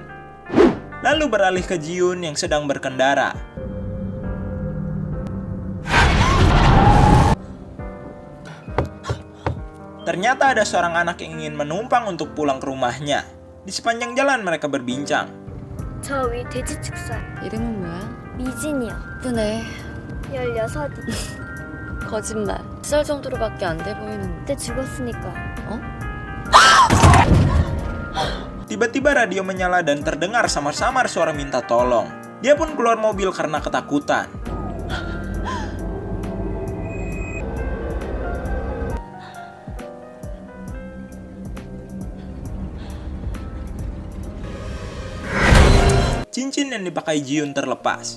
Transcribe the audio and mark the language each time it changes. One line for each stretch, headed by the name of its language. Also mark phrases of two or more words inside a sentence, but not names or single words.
Indonesian: Lalu beralih ke Ji-yoon yang sedang berkendara. Ternyata ada seorang anak yang ingin menumpang untuk pulang ke rumahnya. Di sepanjang jalan mereka berbincang.
Korean: 저 위 돼지 축사. 이름은 뭐야? 미진이요. 예쁘네. 16이. 거짓말. 10살 정도로밖에 안 돼 보이는데. 그때 죽었으니까요. 어?
Indonesian: Tiba-tiba radio menyala dan terdengar samar-samar suara minta tolong. Dia pun keluar mobil karena ketakutan. Cincin yang dipakai Ji-yoon terlepas.